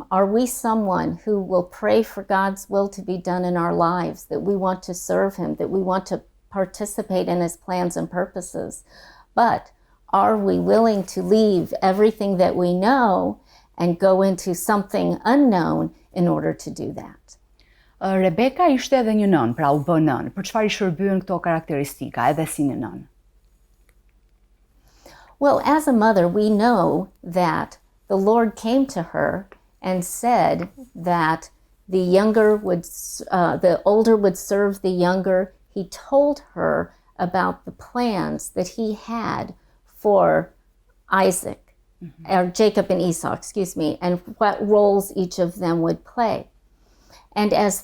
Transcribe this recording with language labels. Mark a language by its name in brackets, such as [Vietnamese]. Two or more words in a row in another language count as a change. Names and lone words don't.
[English] Are we someone who will pray for God's will to be done in our lives, that we want to serve him, that we want to participate in his plans and purposes? But are we willing to leave everything that we know and go into something unknown in order to do that? [Albanian] Rebeka ishte edhe një nën, pra u bë nën. Për çfarë i shërbyen këto karakteristika edhe si një nën? [English] Well, as a mother, we know that the Lord came to her and said that the older would serve the younger. He told her about the plans that he had for Isaac, or Jacob and Esau, and what roles each of them would play.